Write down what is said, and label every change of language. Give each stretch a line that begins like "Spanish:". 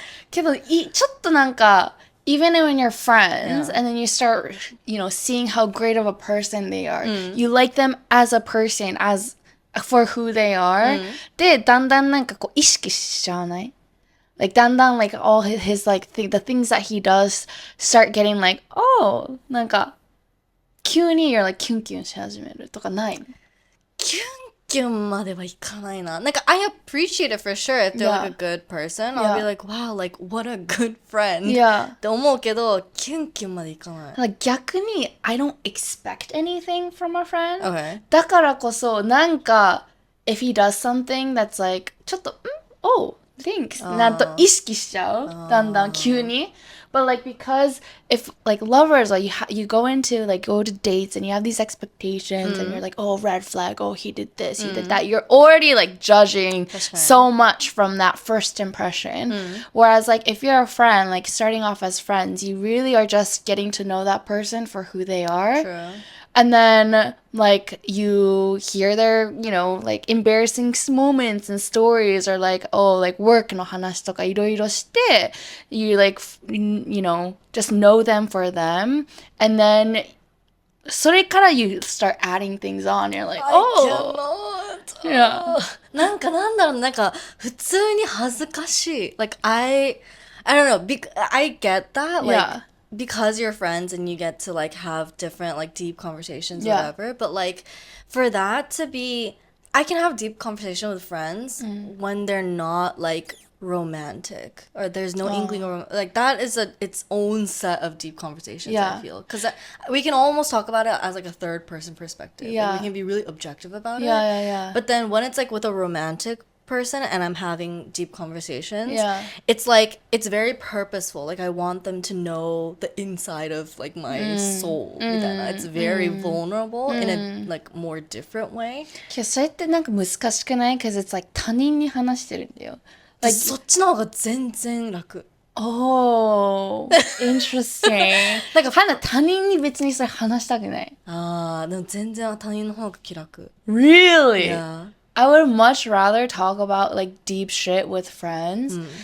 Japanese: けどちょっとなんか
English: even when you're friends and then you start, seeing how great of a person they are, you like them as a person, as for who they are,
Japanese: でだんだんなんかこう意識しちゃわない?
English: Like だんだん like all his like the things that he does start getting like, oh,
Japanese: なんか急に
English: you're like
Japanese: キュンキュンし始めるとかないの? キュンキュンまではいかないな。
English: Like I appreciate it for sure if they're like a good person. I'll be like, wow, like what a good friend.
Japanese: って思うけど、キュンキュンまでいかない。
English: Like
Japanese: 逆に
English: I don't expect anything from a friend. Okay.
Japanese: だからこそなんか
English: if he does something that's like ちょっとoh, thanks
Japanese: なんと意識しちゃう。だんだん急に。
English: But like because if like lovers, like you go to dates and you have these expectations and you're like, oh, red flag, oh, he did this, he did that. You're already like judging so much from that first impression. Whereas like if you're a friend, like starting off as friends, you really are just getting to know that person for who they are. True. And then, like, you hear their, like, embarrassing moments and stories, or like, oh, like, work
Japanese: の話とかいろいろして、
English: you, like, just know them for them. And then,
Japanese: それから
English: you start adding things on. You're like, I oh. cannot. Yeah.
Japanese: なんだろう、普通に恥ずかしい。
English: Like, I don't know, I get that, like, Yeah. because you're friends and you get to, like, have different, like, deep conversations, Yeah. whatever, but, like, for that to be, I can have deep conversation with friends when they're not, like, romantic, or there's no inkling of, like, that is its own set of deep conversations, Yeah. I feel, because we can almost talk about it as, like, a third person perspective. Yeah. Like, we can be really objective about it. Yeah. But then when it's, like, with a romantic person and I'm having deep conversations, Yeah. it's like, it's very purposeful. Like, I want them to know the inside of, like, my soul.
Japanese: みたいな.
English: It's very vulnerable in a, like, more different way.
Japanese: けどそれってなんか難しくない？
English: Because it's like
Japanese: 他人に話してるんだよ。
English: Like,
Japanese: そっちの方が全然楽。
English: Oh, interesting.
Japanese: なんか他人に別にそれ話したくない。でも全然他人の方が気楽。
English: Really? Yeah. I would much rather talk about like deep shit with friends.